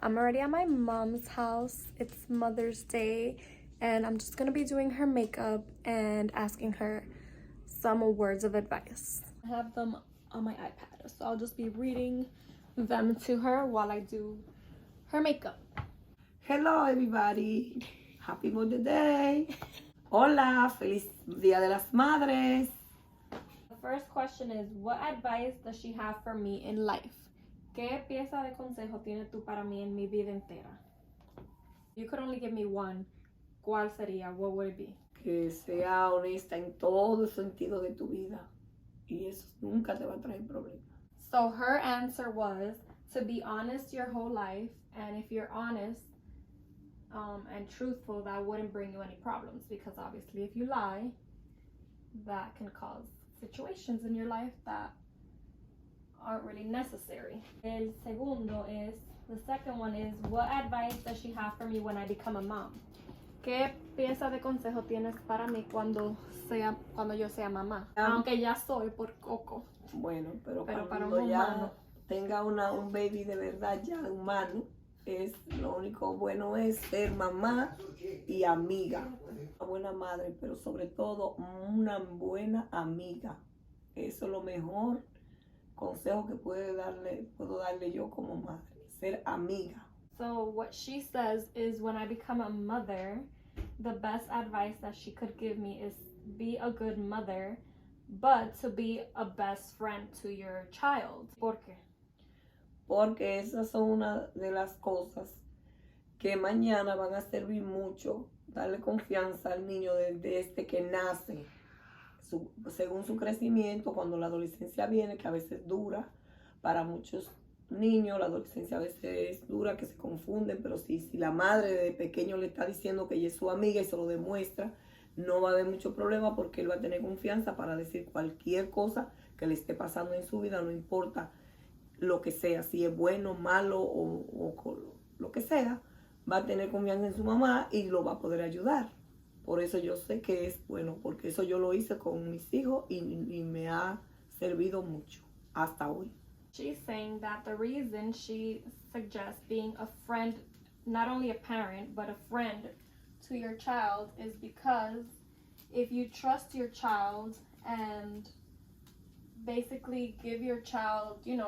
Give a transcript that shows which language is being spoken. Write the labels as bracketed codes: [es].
[en] I'm already at my mom's house. It's Mother's Day, and I'm just gonna be doing her makeup and asking her some words of advice. I have them on my iPad, so I'll just be reading them to her while I do her makeup. Hello everybody. Happy Mother's Day. [es] Hola, feliz Día de las Madres. [en] The first question is, what advice does she have for me in life? [es] ¿Qué pieza de consejo tienes tú para mí en mi vida entera? [en] You could only give me one. [es] ¿Cuál sería? [en] What would it be? [es] Que sea honesta en todo sentido de tu vida. Y eso nunca te va a traer problemas. [en] So her answer was to be honest your whole life, and if you're honest and truthful, that wouldn't bring you any problems, because obviously if you lie, that can cause situations in your life that aren't really necessary. [es] El segundo [en] is, the second one is, what advice does she have for me when I become a mom? [es] ¿Qué pieza de consejo tienes para mí cuando yo sea mamá? Aunque ya soy por Coco. Bueno, pero para cuando un ya humano tenga un baby de verdad ya humano, lo único bueno es ser mamá y amiga. Una buena madre, pero sobre todo una buena amiga. Eso es lo mejor consejo que puedo darle yo como madre, ser amiga. [en] So what she says is, when I become a mother, the best advice that she could give me is be a good mother, but to be a best friend to your child. [es] ¿Por qué? Porque esas son una de las cosas que mañana van a servir mucho, darle confianza al niño desde que nace, según su crecimiento, cuando la adolescencia viene, que a veces dura para muchos niños, la adolescencia a veces es dura, que se confunden, pero si la madre de pequeño le está diciendo que ella es su amiga y se lo demuestra, no va a haber mucho problema, porque él va a tener confianza para decir cualquier cosa que le esté pasando en su vida, no importa lo que sea, si es bueno, malo o lo que sea, va a tener confianza en su mamá y lo va a poder ayudar. Por eso yo sé que es bueno, porque eso yo lo hice con mis hijos y me ha servido mucho hasta hoy. [en] She's saying that the reason she suggests being a friend, not only a parent, but a friend to your child, is because if you trust your child and basically give your child,